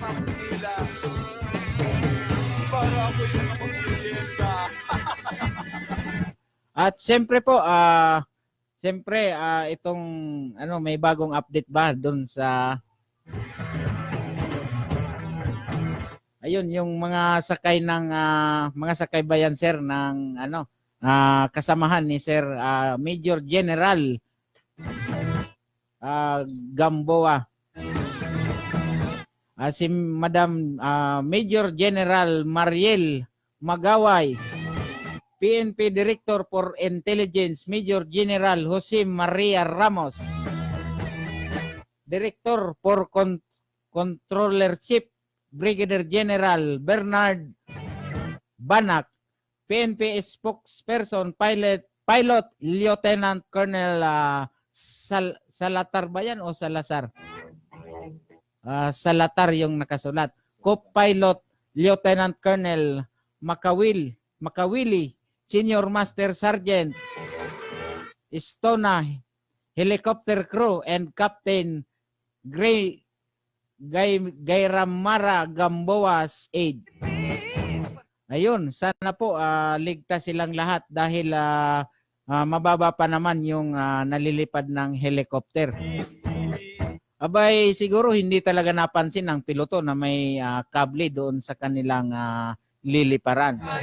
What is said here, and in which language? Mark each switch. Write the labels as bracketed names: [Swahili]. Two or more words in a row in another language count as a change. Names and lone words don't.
[Filipino] At siyempre po itong may bagong update ba doon sa yung mga sakay ng mga sakay ba yan, sir, ng kasamahan ni Sir Major General Gamboa. Si Madam Major General Mariel Magaway, PNP Director for Intelligence Major General Jose Maria Ramos, Director for Controllership Brigadier General Bernard Banak, PNP Spokesperson Pilot Lieutenant Colonel Salatar ba yan o Salazar? Salatar yung nakasulat. Co-Pilot Lieutenant Colonel Makawili, Senior Master Sergeant Istona, Helicopter Crew, and Captain Gayramara Gamboa's aide. Ayun, sana po ligtas silang lahat dahil mababa pa naman yung nalilipad ng helicopter. Abay, siguro hindi talaga napansin ng piloto na may kable doon sa kanilang liliparan.